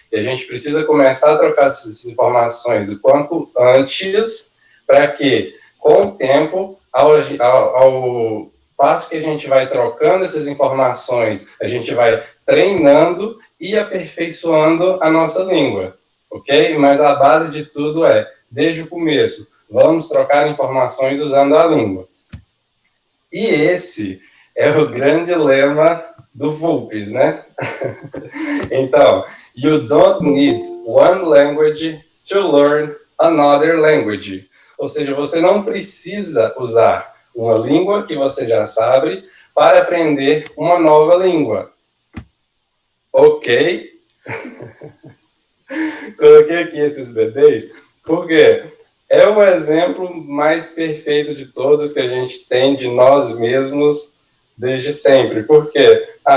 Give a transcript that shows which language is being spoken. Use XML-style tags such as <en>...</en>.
<pt>E a gente precisa começar a trocar essas informações o quanto antes, para que, com o tempo, ao passo que a gente vai trocando essas informações, a gente vai treinando e aperfeiçoando a nossa língua, ok? Mas a base de tudo é, desde o começo, vamos trocar informações usando a língua. E esse é o grande lema do VULPES, né?</pt> <en>Então, you don't need one language to learn another language.</en> <pt>Ou seja, você não precisa usar uma língua que você já sabe para aprender uma nova língua. Ok? Coloquei aqui esses bebês porque é o exemplo mais perfeito de todos que a gente tem de nós mesmos desde sempre. Por quê?</pt>